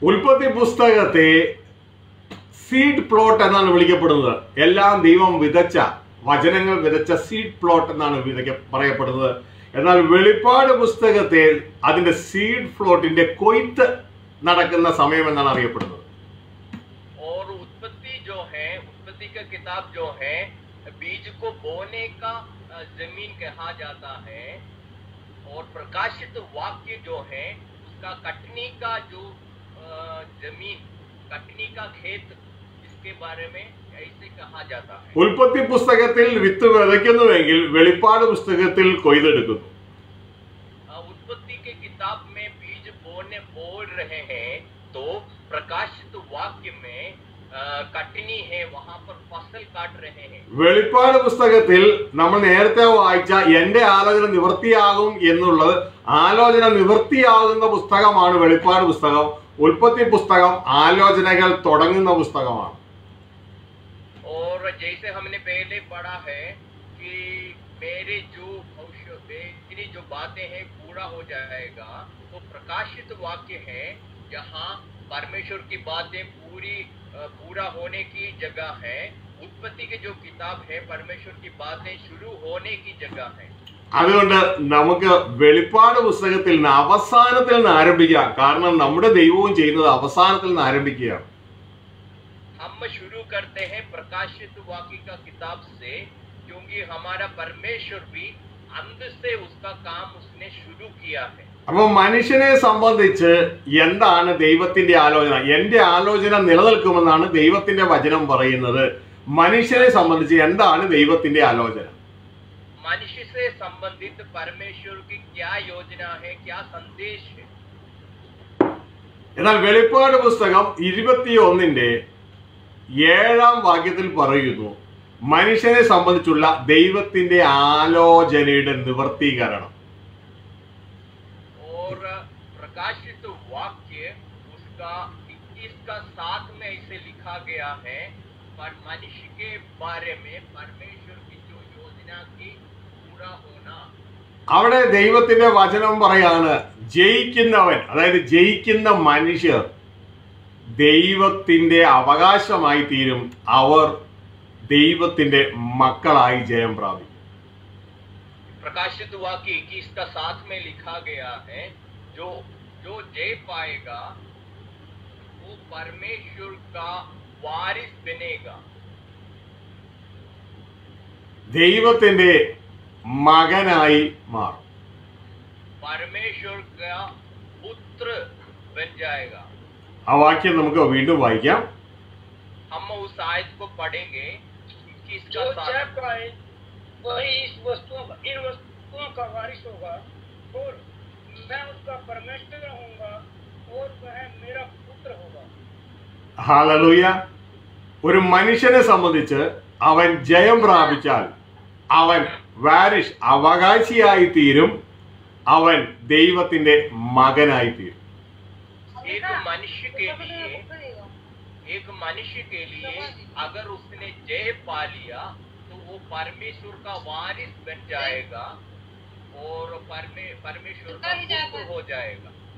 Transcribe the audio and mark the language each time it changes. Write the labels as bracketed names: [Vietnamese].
[Malayalam] ഉൽപ്പത്തി പുസ്തകത്തെ seed plot എന്നാണ് വിളിക്കപ്പെടുന്നത്. എല്ലാം ദൈവം വിതച്ച വചനങ്ങൾ വിതച്ച സീഡ് പ്ലോട്ട് എന്നാണ് പറയപ്പെടുന്നത്. എന്നാൽ വെളിപ്പാട് പുസ്തകത്തെ അതിന്റെ സീഡ് പ്ലോട്ടിന്റെ കൊയ്ത്ത് നടക്കുന്ന സമയം എന്നാണ് അറിയപ്പെടുന്നത്. [Hindi] और उत्पत्ति जो है, उत्पत्ति का किताब जो है बीज को बोने का जमीन कहा जाता है, और प्रकाशित वाक्य जो है उसका कटनी का जो जमीन, कटनी का खेत, इसके बारे में ऐसे कहा जाता है। [Malayalam] ഉൽപ്പത്തി പുസ്തകത്തിൽ വിത്ത് വിതയ്ക്കുന്നുവെങ്കിൽ വെളിപ്പാട് പുസ്തകത്തിൽ കൊയ്തെടുക്കുന്നു. [Hindi] उत्पत्ति के किताब में बीज बोल रहे हैं, तो प्रकाशित वाक्य में कटनी है, वहां पर फसल काट रहे हैं। [Malayalam] വെളിപ്പാട് പുസ്തകത്തിൽ നമ്മൾ നേരത്തെ വായിച്ച എന്റെ ആലോചന നിവൃത്തിയാകും എന്നുള്ളത്, ആലോചന നിവൃത്തിയാകുന്ന പുസ്തകമാണ് വെളിപ്പാട് പുസ്തകം. ഉൽപ്പത്തി പുസ്തകം ആലോചനകൾ തുടങ്ങുന്ന പുസ്തകമാണ്. [Hindi] और जैसे हमने पहले पढ़ा है कि मेरी जो बातें हैं पूरा हो जाएगा, तो प्रकाशित वाक्य है जहाँ परमेश्वर की बातें पूरा होने की जगह है। उत्पत्ति की जो किताब है परमेश्वर की बातें शुरू होने की जगह है। [Malayalam] അതുകൊണ്ട് നമുക്ക് വെളിപ്പാട് പുസ്തകത്തിൽ നിന്ന് അവസാനത്തിൽ നിന്ന് ആരംഭിക്കാം. കാരണം നമ്മുടെ ദൈവവും ചെയ്യുന്നത് അവസാനത്തിൽ നിന്ന് ആരംഭിക്കുകയാണ്. [Hindi] हम शुरू करते हैं प्रकाशित वाक्य का किताब से, क्योंकि हमारा परमेश्वर भी अंत से उसका काम उसने शुरू किया है। [Malayalam] അപ്പൊ മനുഷ്യനെ സംബന്ധിച്ച് എന്താണ് ദൈവത്തിന്റെ ആലോചന? എന്റെ ആലോചന നിലനിൽക്കുമെന്നാണ് ദൈവത്തിന്റെ വചനം പറയുന്നത്. മനുഷ്യനെ സംബന്ധിച്ച് എന്താണ് ദൈവത്തിന്റെ ആലോചന? [Hindi] मनुष्य से संबंधित परमेश्वर की क्या योजना है, क्या संदेश है? [Malayalam] എന്നാൽ വെളിപ്പാട് പുസ്തകം 21-ന്റെ 7-ാം വാക്യത്തിൽ പറയുന്നു, മനുഷ്യനെ സംബന്ധിച്ചുള്ള ദൈവത്തിന്റെ ആലോചനയുടെ നിവർത്തീകരണം. [Hindi] और प्रकाशित वाक्य उसका 21 का 7 में इसे लिखा गया है, पर मनुष्य के बारे में परमेश्वर की जो योजना की पूरा होना, [Malayalam] അവിടെ ദൈവത്തിന്റെ വചനം പറയാണ്, ജയിക്കുന്നവൻ, അതായത് ജയിക്കുന്ന മനുഷ്യർ ദൈവത്തിന്റെ അവകാശമായി തീരും, അവർ ദൈവത്തിന്റെ മക്കളായി ജയം പ്രാപിക്കും. [Hindi] प्रकाशित वाक्य 21 का 7 में लिखा गया है, जो जो जय पाएगा वो परमेश्वर का वारिस बनेगा. [Malayalam] ദൈവത്തിന്റെ മകനായി മാറും. [Hindi] परमेश्वर का पुत्र बन जाएगा. [Malayalam] ആ വാക്യം നമുക്ക് വീണ്ടും വായിക്കാം. [Hindi] हम उस आयत को पढ़ेंगे. जो जय पाए वही इन वस्तुओं का वारिस होगा और मैं उसका परमेश्वर होऊंगा और वह मेरा पुत्र होगा. [Malayalam] ഹല്ലേലൂയ. ഒരു മനുഷ്യനെ സംബന്ധിച്ച് അവൻ ജയം പ്രാപിച്ചാൽ അവൻ വാരിഷ്, അവകാശിയായി തീരും, അവൻ ദൈവത്തിന്റെ മകനായി തീരും. [Hindi] एक मनुष्य के लिए अगर उसने जय पा लिया तो वो परमेश्वर का वारिस बन जाएगा और परमेश्वर का पुत्र हो जाएगा.